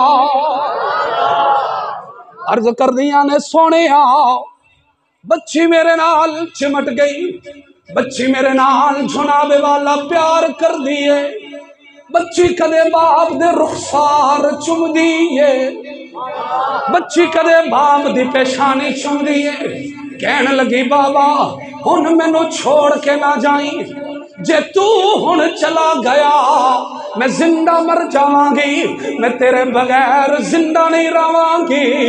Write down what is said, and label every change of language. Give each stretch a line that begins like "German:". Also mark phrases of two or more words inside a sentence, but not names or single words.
Punjabi: عرض کر دیا نے سونیا بچی میرے نال چمٹ گئی، بچی میرے نال جنابے والا پیار کر دئے. بچی کدے باپ دے رخسار چم دئے، بچی کدے باپ دی پیشانی چم دئے. کہن لگی بابا ہن مینوں چھوڑ کے نہ جائیں، جے تو ہن چلا گیا میں زندہ مر جاواں گی، میں تیرے بغیر زندہ نہیں رہواں گی۔